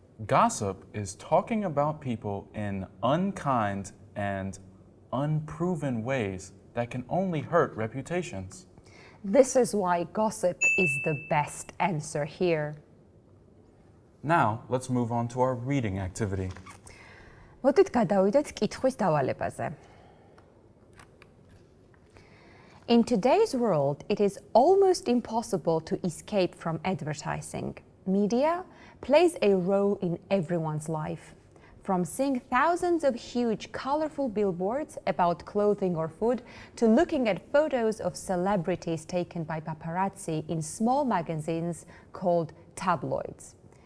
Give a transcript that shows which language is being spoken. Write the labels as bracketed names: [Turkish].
[English] Gossip is talking about people in unkind and unproven ways that can only hurt reputations. This is why gossip is the best answer here. Now, let's move on to our reading activity. [Georgian] მოდით გადავიდეთ კითხვის დავალებაზე. [English] In today's world, it is almost impossible to escape from advertising. Media plays a role in everyone's life. From seeing thousands of huge, colorful billboards about clothing or food to looking at photos of celebrities taken by paparazzi in small magazines called tabloids.